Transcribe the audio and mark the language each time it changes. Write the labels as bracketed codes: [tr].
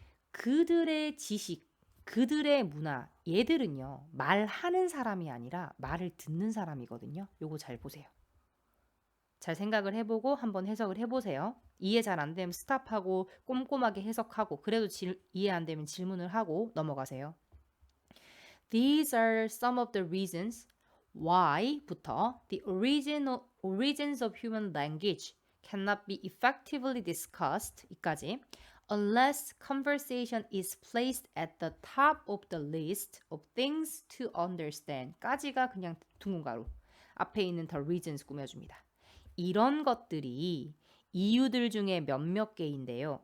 [ko] 그들의 지식, 그들의 문화, 얘들은요. 말하는 사람이 아니라 말을 듣는 사람이거든요. 요거 잘 보세요. 잘 생각을 해보고 한번 해석을 해보세요. 이해 잘 안 되면 스탑하고 꼼꼼하게 해석하고 그래도 이해 안 되면 질문을 하고 넘어가세요. [en] These are some of the reasons why부터 the origins of human language cannot be effectively discussed 이까지 unless conversation is placed at the top of the list of things to understand [ko] 까지가 그냥 둥근가루 앞에 있는 [en] the reasons [ko] 꾸며줍니다. 이런 것들이 이유들 중에 몇몇 개인데요.